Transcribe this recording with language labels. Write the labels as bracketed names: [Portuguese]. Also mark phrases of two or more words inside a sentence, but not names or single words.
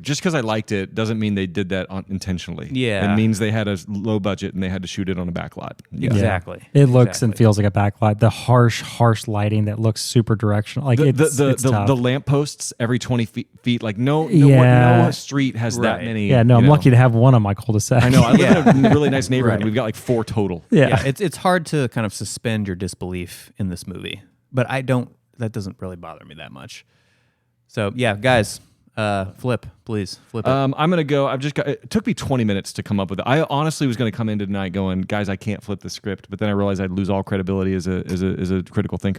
[English] Just because I liked it doesn't mean they did that intentionally. Yeah. It means they had a low budget and they had to shoot it on a backlot. Yeah. Exactly. It looks and feels like a backlight. The harsh lighting that looks super directional. Like it's tough. The lampposts every 20 feet. Like no street has that many. Yeah, no, I'm lucky to have one on my cul-de-sac. I know. I live in a really nice neighborhood. Right. We've got like 4 total. Yeah. It's hard to kind of suspend your disbelief in this movie, but that doesn't really bother me that much. So yeah, guys, flip it. I'm gonna go. It took me 20 minutes to come up with it. I honestly was gonna come in tonight going, guys, I can't flip the script, but then I realized I'd lose all credibility as a critical thinker.